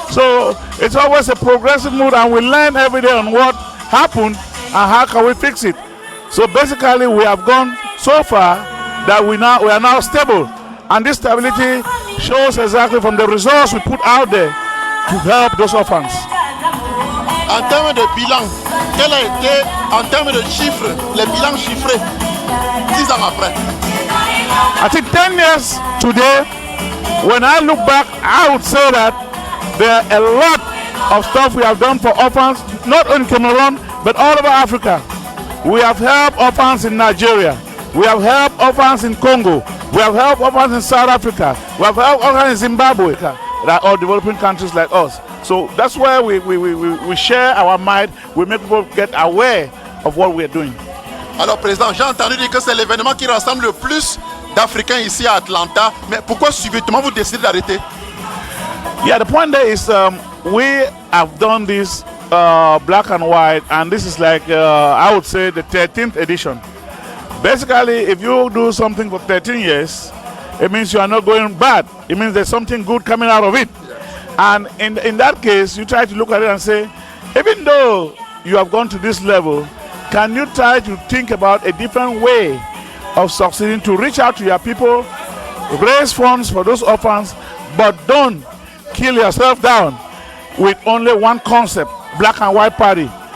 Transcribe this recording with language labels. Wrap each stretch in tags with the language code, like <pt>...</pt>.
<en>So it's always a progressive move, and we learn every day on what happened and how can we fix it. So basically we have gone so far that we are now stable, and this stability shows exactly from the results we put out there to help those orphans.</en> <fr>En termes de bilan, quel a été, en termes de chiffres, les bilans chiffrés 10 ans après?</fr> <en>I think 10 years today, when I look back, I would say that there are a lot of stuff we have done for orphans, not in Cameroon, but all over Africa. We have helped orphans in Nigeria. We have helped orphans in Congo. We have helped orphans in South Africa. We have helped orphans in Zimbabwe. That are all developing countries like us. So that's where we share our mind. We make people get aware of what we are doing.</en> <fr>Alors, Président, j'ai entendu dire que c'est l'événement qui rassemble le plus d'Africains ici à Atlanta. Mais pourquoi subitement vous décidez d'arrêter?</fr> <en>Yeah, the point there is we have done this black and white, and this is like, I would say, the 13th edition. Basically, if you do something for 13 years, it means you are not going bad. It means there's something good coming out of it. And in that case, you try to look at it and say, even though you have gone to this level, can you try to think about a different way of succeeding to reach out to your people, raise funds for those orphans, but don't kill yourself down with only one concept, black and white party.</en>